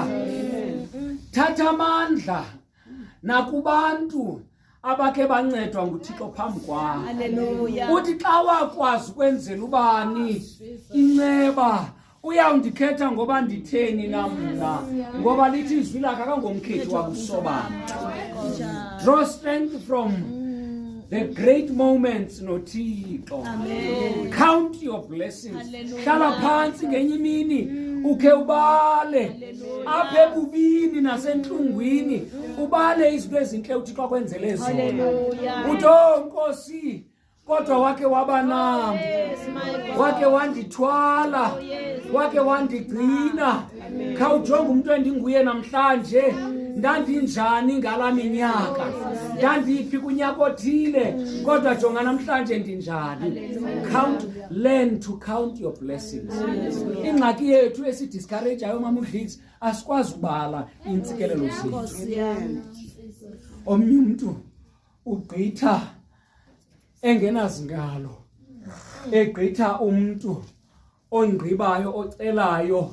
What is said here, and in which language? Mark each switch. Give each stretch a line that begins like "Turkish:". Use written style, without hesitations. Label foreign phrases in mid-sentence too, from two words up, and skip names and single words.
Xhosa: Thatha amandla nakubantu abakhe bancedwa nguThixo phambi kwakho. Uthi xa wakwazi ukwenzela ubani inceba uyawundikhetha ngoba nditheni na mna ngoba lithi izwi lakhe akangomkhethi wabusobana.
English: Draw strength from the great moments noThixo. Count your blessings.
Xhosa: Hlala phansi ngenye imini ukhe ubale apha ebubini nasentlungwini ubale izinto ezinhle uThixo akwenzele zona. Uthi Nkosi kodwa wake waba nami, wake wandithwala, wake wandigcina. Khawujonga umuntu endinguye namhlanje ndandinjani ngala minyaka, ndandiphi kunyaka othile kodwa jonga namhlanje ndinjani.
English: Learn to count your blessings.
Xhosa: Ingxaki yethu esidiscourageayo mama uDlitsi asikwazi ubala intsikelelo zethu. Omnye umuntu ugqitha engenazingalo, egqitha umuntu ongqibayo ocelayo.